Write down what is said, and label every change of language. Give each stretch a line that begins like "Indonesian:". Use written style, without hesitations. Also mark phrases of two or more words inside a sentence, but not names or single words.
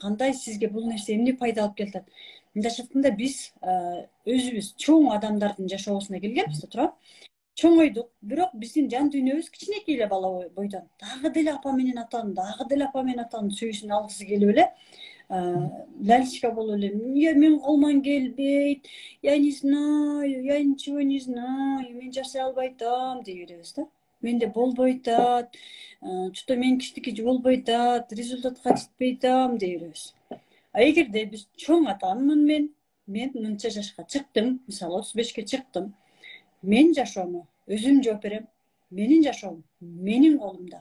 Kyrgyz: Кандай сизге бул нерсе эмне пайда алып келет? Мындайча айтканда, биз өзүбүз чоң адамдардын жашоосуна келгенбиз да, туура. Чоңойдук, бирок биздин жан дүйнөбүз кичинекей эле бала бойдон. Дагы деле апа менен атанын сүйүүсүн алгысы келип эле, лялечка болуп эле, мен колуман келбейт,
Russian: я не знаю, я ничего не знаю,
Kyrgyz: мен жашай албай атам дей беребиз да. менде болбой атат, что мен кичинекей болбой атат, результатка жетпей атам дей беребиз. А эгерде биз чоң атаммын мен мынча жашка чыктым, мисалы 35ке чыктым. Мен жашоому өзүм жооп берем. Менин жашоом менин колумда.